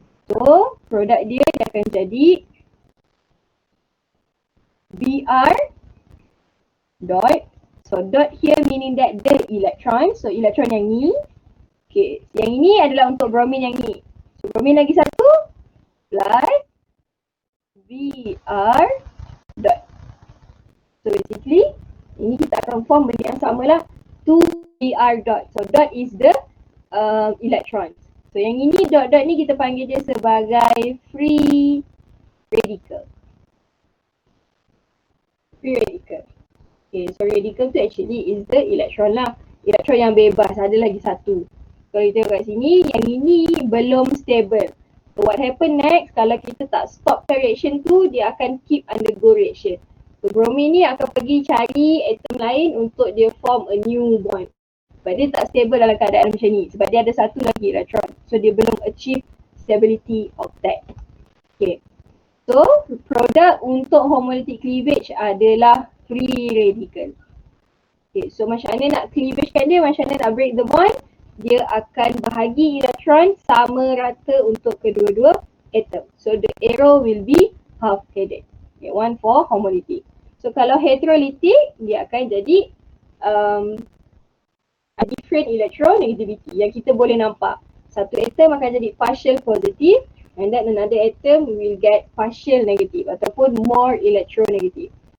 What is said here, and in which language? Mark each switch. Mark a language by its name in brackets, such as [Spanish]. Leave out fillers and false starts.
[Malay] So produk dia akan jadi Br dot. [English] So dot here meaning that the electron. [Malay] So elektron yang ni. Okay, yang ini adalah untuk bromine yang ni. So bromine lagi satu plus Br dot. So basically ini kita akan form benda yang sama lah. 2Br dot. [English] So dot is the electrons. [Malay] So yang ini dot-dot ni kita panggil dia sebagai free radical. [English] Free radical. Okay, so radical tu actually is the electron lah. [Malay] Elektron yang bebas, ada lagi satu. Kalau kita tengok kat sini, yang ini belum stable. [English] So what happen next, [Malay] kalau kita tak stopkan reaction tu, dia akan [English] keep undergo reaction. [Malay] So bromine ni akan pergi cari atom lain untuk dia [English] form a new bond. [Malay] Sebab dia tak stable dalam keadaan macam ni. Sebab dia ada satu lagi electron. So dia belum [English] achieve stability of that. Okay. [Malay] So produk untuk homolytic cleavage adalah free radical. Okay. So macam mana nak cleavage kan dia, macam mana nak [English] break the bond. [Malay] Dia akan bahagi elektron sama rata untuk kedua-dua atom. [English] So the arrow will be half headed. [Malay] Okay. One for homolytic. So kalau heterolytic, dia akan jadi [English] a different electronegativity [Malay] yang kita boleh nampak. Satu atom akan jadi partial positive [English] and then another atom will get partial negative [Malay] ataupun [English] more electronegative.